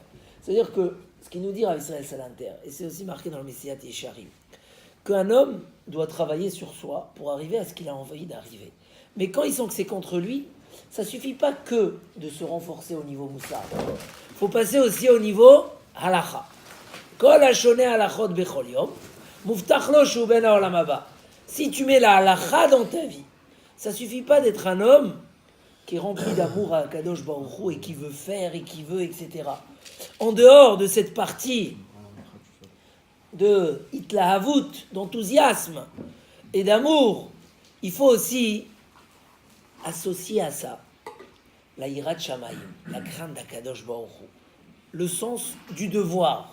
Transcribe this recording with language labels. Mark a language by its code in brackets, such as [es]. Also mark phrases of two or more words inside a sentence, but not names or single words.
[fr] C'est-à-dire que ce qu'il nous dit Rav Israël Salanter, et c'est aussi marqué dans le Messilat Yesharim, qu'un homme doit travailler sur soi pour arriver à ce qu'il a envie d'arriver. Mais quand il sent que c'est contre lui, ça ne suffit pas que de se renforcer au niveau moussard. Il faut passer aussi au niveau halacha. [he] כל השונה הלכות בכל יום מובטח לו שהוא בן העולם הבא. [fr] Si tu mets la halacha dans ta vie, ça ne suffit pas d'être un homme qui est rempli d'amour à [he] קדוש ברוך הוא [fr] et qui veut faire et qui veut, etc. En dehors de cette partie de itlahavut, d'enthousiasme et d'amour, il faut aussi associer à ça la [he] יראת שמים, [fr] la crainte d' [he] הקדוש ברוך הוא, [fr] le sens du devoir.